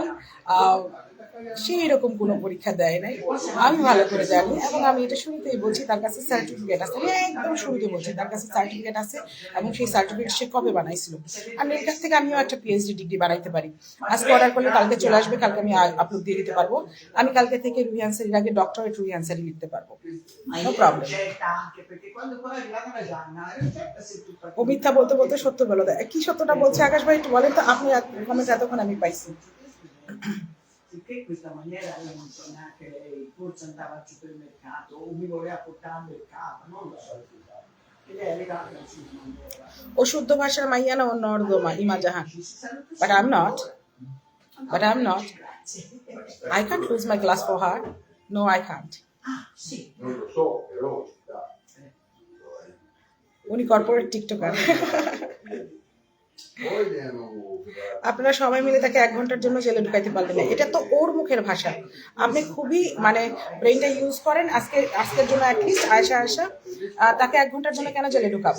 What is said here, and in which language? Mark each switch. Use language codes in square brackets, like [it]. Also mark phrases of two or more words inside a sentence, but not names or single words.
[bn] সেই রকম কোনো পরীক্ষা দেয় নাই, আমি ভালো করে জানি, এবং আমি এটা শুরুতেই বলছি তার কাছে সার্টিফিকেট আছে, একদম শুরুতে বলছি তার কাছে সার্টিফিকেট আছে, এবং সেই সার্টিফিকেট সে কবে বানাইছিল। আর এর কাছ থেকে আমিও একটা [en] PhD degree [bn] বানাইতে পারি। আজকে অর্ডার করলে কালকে চলে আসবে, কালকে আমি আপলোড দিয়ে দিতে পারবো। আমি কালকে থেকে রুহি আনসারির আগে ডক্টরেট রুহি আনসারি লিখতে পারবো, [en] no problem. [it] Anche perché quando poi è arrivata la Gianna, la ricetta si è tutta [bn] ও মিথ্যা বলতে বলতে সত্য বলে দেয়। কি সত্যটা bocce আকাশ ভাই একটু বলেন তো, আপনি কমেন্ট এতক্ষণ আমি পাইছি। [it] Sicché questa maniera io non so neanche lei, forse andava al supermercato o mi voleva portare al mercato, non lo so. E lei è arrivata in questa maniera. [bn] ও শুদ্ধ ভাষার মাইয়া না, অন্য নর্দমা ইমা জাহান। [en] But I'm not. But I'm not. I can't lose my class for her. No, I can't. [it] Ah, sì. Non lo so, però ci sta. [bn] উনি [en] corporate TikToker. [it] Poi devono [bn] আপনারা সবাই মিলে তাকে 1 ঘন্টার জন্য জেলে ঢুকাইতে পারবেন না, এটা তো ওর মুখের ভাষা। আপনি খুবই মানে ব্রেইনটা ইউজ করেন। আজকের জন্য অ্যাটলিস্ট আয়শা তাকে 1 ঘন্টার জন্য কেন জেলে ঢুকাবো?